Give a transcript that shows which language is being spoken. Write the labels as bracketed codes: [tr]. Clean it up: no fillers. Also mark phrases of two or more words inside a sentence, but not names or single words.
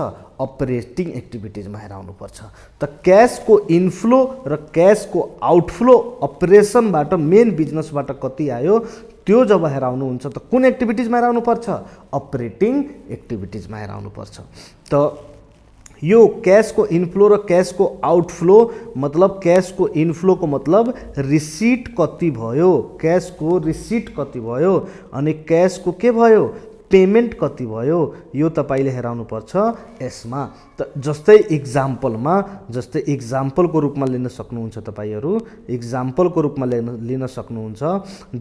[ne] अपरेटिङ एक्टिभिटिजमा हेराउनु पर्छ। त क्याशको इनफ्लो र क्याशको आउटफ्लो अपरेसनबाट, मेन बिजनेसबाट कति आयो, त्यो जब हेराउनुहुन्छ त कुन एक्टिभिटिजमा हेराउनु पर्छ? अपरेटिङ एक्टिभिटिजमा हेराउनु पर्छ। त यो कैश को इनफ्लो र कैश को आउटफ्लो मतलब कैश को इनफ्लो को मतलब रिसीट कति भयो, कैश को रिसीट कति भयो अनि कैश को के भयो पेमेन्ट कति भयो यो तपाईले हेराउनु पर्छ यसमा। त जस्तै इक्जाम्पलको रूपमा लिन सक्नुहुन्छ तपाईहरु, इक्जाम्पलको रूपमा लिन सक्नुहुन्छ।